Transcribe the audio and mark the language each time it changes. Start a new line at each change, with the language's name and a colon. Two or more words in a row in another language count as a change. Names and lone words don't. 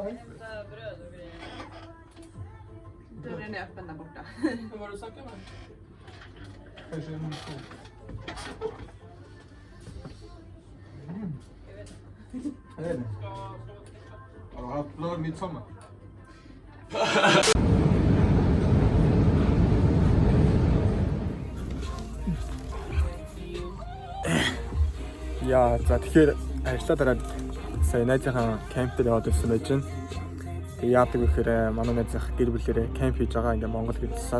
Swedish: Bröd och grejer. Dörren är öppen där borta. Hur var du snackade med? Kanske en stor. Det är det. Har du haft glad midsommar?
Mongolian: Яа, за тэгэхээр ажлаа дараад сая найзынхаа кемп дээр яваад ирсэн байж байна. Тэгээ яадаг вэ гэхээр манай найзынх гэр бүлээрээ кемп хийж байгаа ингээ Монгол гэлсаад.